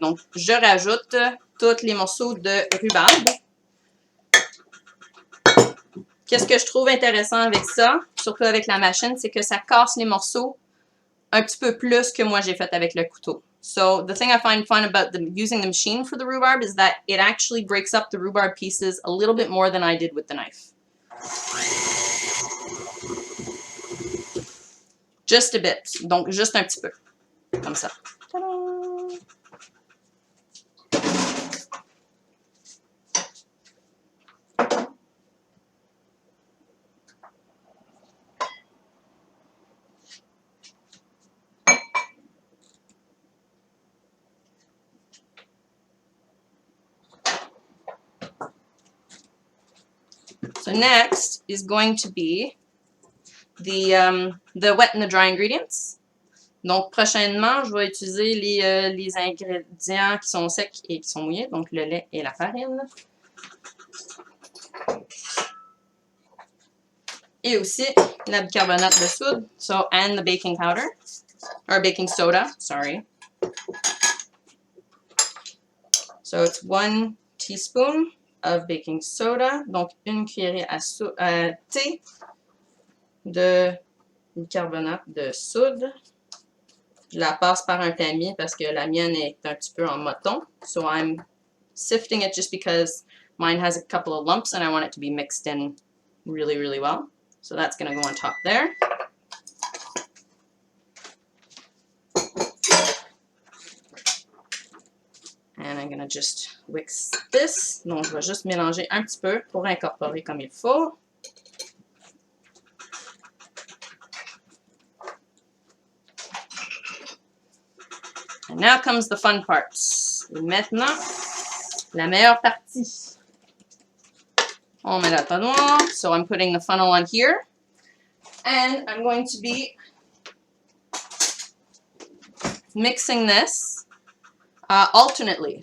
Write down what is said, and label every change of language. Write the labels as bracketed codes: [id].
[fr] Donc, je rajoute tous les morceaux de rhubarbe. Qu'est-ce que je trouve intéressant avec ça, surtout avec la machine, c'est que ça casse les morceaux un petit peu plus que moi j'ai fait avec le couteau. [en] So, the thing I find fun about using the machine for the rhubarb is that it actually breaks up the rhubarb pieces a little bit more than I did with the knife. Just a bit. [fr] Donc, juste un petit peu. Comme ça. [en] So next is going to be the wet and the dry ingredients. [fr] Donc, prochainement, je vais utiliser les ingrédients qui sont secs et qui sont mouillés, donc le lait et la farine. Et aussi la bicarbonate de soude, [en] and the baking powder. or baking soda, sorry. So it's 1 teaspoon of baking soda, [fr] donc une cuillerée à thé de bicarbonate de soude. Je la passe par un tamis parce que la mienne est un petit peu en moton. [en] So I'm sifting it just because mine has a couple of lumps and I want it to be mixed in really, really well. So that's going to go on top there. And I'm going to just whisk this. [fr] Donc, je vais juste mélanger un petit peu pour incorporer comme il faut. [en] And now comes the fun part. [fr] Et maintenant, la meilleure partie. On met la pâte noire. [en] So I'm putting the funnel on here. And I'm going to be mixing this alternately.